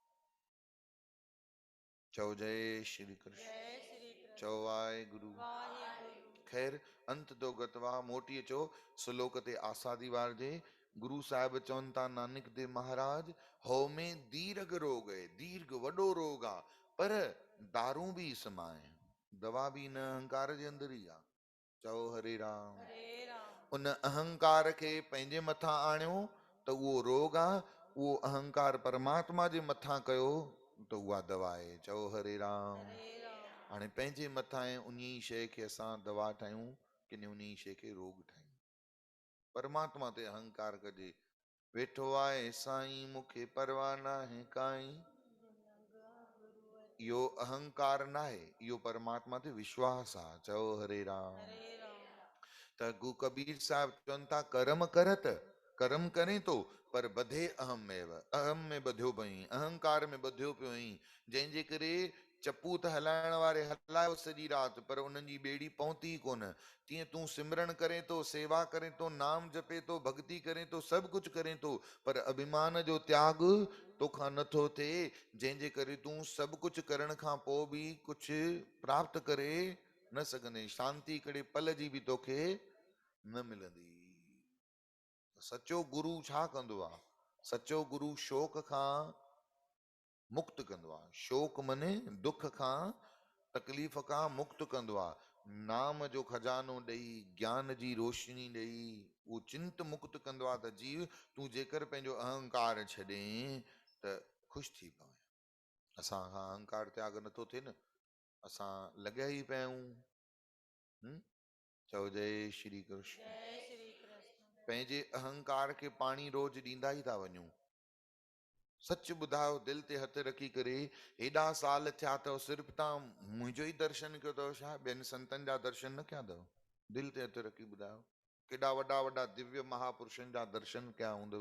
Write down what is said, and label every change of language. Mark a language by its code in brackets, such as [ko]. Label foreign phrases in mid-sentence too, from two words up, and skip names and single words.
[sd] चओ जय श्री कृष्ण। चओ वाहेगुरु। ख़ैर अंत तो गतवा, मोटी अचो श्लोक ते आसा दीवार जे। गुरु साहिब चवनि था नानक देव महाराज, [pa] ਹਉਮੈ ਦੀਰਘ ਰੋਗ ਹੈ, [sd] दीर्घ वॾो रोग आहे, पर [pa] ਦਾਰੂ ਭੀ ਇਸ ਮਾਹਿ। [sd] दवा भी इन अहंकार जे अंदर ही आहे। चओ हरे राम। हरे राम। उन अहंकार खे पंहिंजे मथां आणियो त उहो रोग आहे, उहो अहंकार परमात्मा जे मथां कयो त उहा दवा आहे। चओ हरे राम। हरे राम। हाणे पंहिंजे मथां उन शइ खे असां दवा ठाहियूं कि उन शइ खे रोग ठाहियूं। परमात्मा ते अहंकार कजे, वेठो आहे साईं मूंखे परवाह नाहे काई, इहो अहंकार नाहे, इहो परमात्मा ते विश्वास आहे। चओ हरे राम। हरे राम। त गु कबीर साहब चवनि था कर्म करत, कर्म करें तो पर बधे अहम में बधियो पई, अहंकार में बधियो पियो आहीं, जंहिंजे करे चपू त हलाइण वारे हलायो सॼी राति पर उन्हनि जी ॿेड़ी पहुती कोन। तीअं तूं सिमरन करे तो, सेवा करे तो, नाम जपे तो, भक्ति करे तो, सभु कुझु करे तो, पर अभिमान जो त्याग तोखां नथो थिए, जंहिंजे करे तूं सभु कुझु करण खां पोइ बि कुझु प्राप्त करे न सघंदे, शांति कड़े पल जी बि तोखे न मिलंदी। सचो गुरु छा कंदो आहे? सचो गुरु शोक खां मुक्त कंदो आहे। शोक मने दुख खां, तकलीफ़ खां मुक्त कंदो आहे। नाम जो खजानो ॾेई, ज्ञान जी रोशनी ॾेई उहो चिंत मुक्त कंदो आहे त जीव तूं जेकर पंहिंजो अहंकार छॾें त ख़ुशि थी पवे। असां खां अहंकार त्याग नथो थिए न, असां लॻिया ई पिया आहियूं। चओ जय श्री कृष्ण। जय श्री कृष्ण। पंहिंजे अहंकार खे पाणी रोज ॾींदा ई था वञूं। सच ॿुधायो, दिलि ते हथ रखी करे, हेॾा साल थिया अथव सिर्फ़ु तव्हां मुंहिंजो ई दर्शन कयो अथव छा? ॿियनि संतनि जा दर्शन न कया अथव? दिलि ते हथ रखी ॿुधायो, केॾा वॾा वॾा दिव्य महापुरुषनि जा दर्शन कया हूंदव?